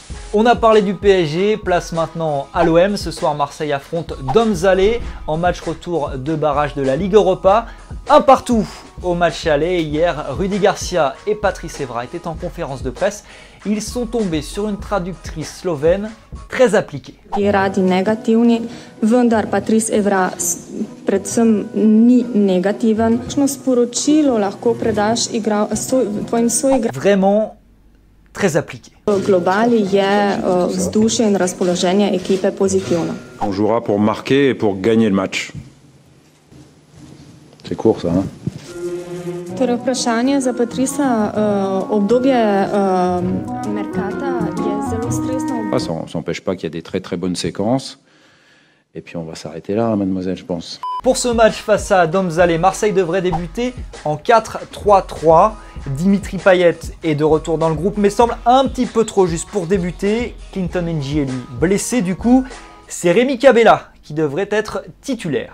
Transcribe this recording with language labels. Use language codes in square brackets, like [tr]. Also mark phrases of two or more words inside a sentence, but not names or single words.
[fr] On a parlé du PSG, place maintenant à l'OM. Ce soir, Marseille affronte Domzale en match retour de barrage de la Ligue Europa. Un partout au match aller. Hier, Rudy Garcia et Patrice Evra étaient en conférence de presse. Ils sont tombés sur une traductrice slovène très appliquée. [sl] Radi negativni, vendar Patrice Evra predvsem ni negativen. Kakšno sporočilo lahko predaš tvojim soigralcem? [fr] Vraiment très appliqué. [sl] V globali je vzdušje in razpoloženje ekipe pozitivno. [fr] On jouera pour marquer et pour gagner le match. C'est court ça, hein? [sl] Torej vprašanje za Patrisa, obdobje merkata je zelo stresno. [fr] Ça n'empêche pas qu'il y a des très très bonnes séquences. Et puis on va s'arrêter là, hein, mademoiselle, je pense. Pour ce match face à Domzale, Marseille devrait débuter en 4-3-3. Dimitri Payet est de retour dans le groupe, mais semble un petit peu trop juste pour débuter. Clinton N'Jie blessé du coup. C'est Rémi Cabella qui devrait être titulaire.